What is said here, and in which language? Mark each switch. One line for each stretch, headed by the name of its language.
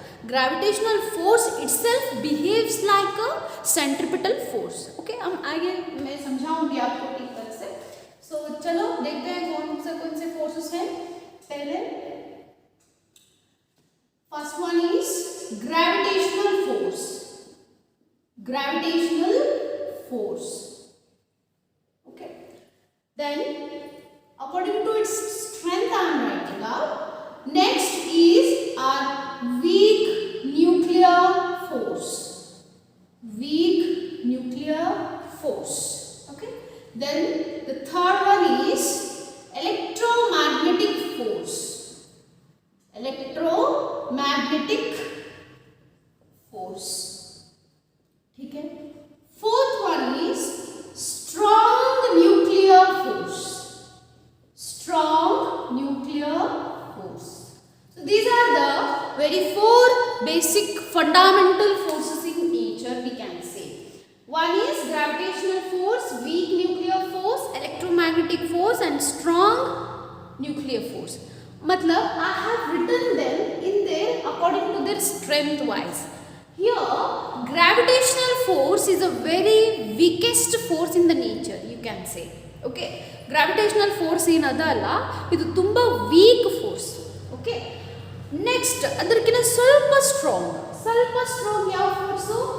English: Gravitational force itself behaves like a centripetal force.
Hindi: Okay, हम आगे मैं समझाऊंगी आपको ठीक तरह से. सो चलो देखते हैं कौन से फोर्सेस हैं. पहले
English: First one is gravitational force. Gravitational force. Okay, then according to its strength I am writing out. Next is our weak nuclear force. Weak nuclear force. Okay, then the third one is electromagnetic force. Electromagnetic force.
Hindi: ठीक है.
English: Fourth one is strong nuclear force. Strong nuclear force. So these are the very four basic fundamental forces in nature we can say. One is gravitational force, weak nuclear force, electromagnetic force and strong nuclear force. मतलब I have written them in their according to their strength wise. Here, gravitational force is a very weakest force in the nature, you can say.
Kannada: Okay, gravitational force ಏನದಲ್ಲ ಇದು ತುಂಬಾ weak force. Okay, next ಅದಕ್ಕಿಂತ ಸ್ವಲ್ಪ strong ಯಾವ force?